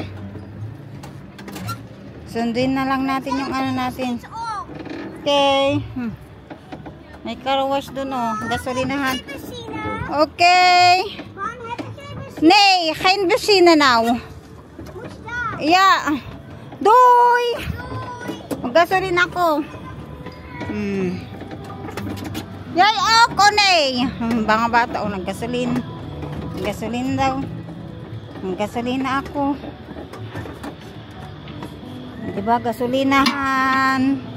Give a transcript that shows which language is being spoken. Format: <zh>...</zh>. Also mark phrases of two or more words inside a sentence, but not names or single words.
<tl>Sundin na lang natin yung ano natin. Okay. May car wash dun oh. Gasolinahan.</tl> <nl>Okay. Nee, geen benzine nou. Ja. Doei.</nl> <tl>Mag-gasolina ako. Yay, ako nee. Mga bata, naggasolin. Gasolin daw. Gasolina ako. Diba, gasolinahan.</tl>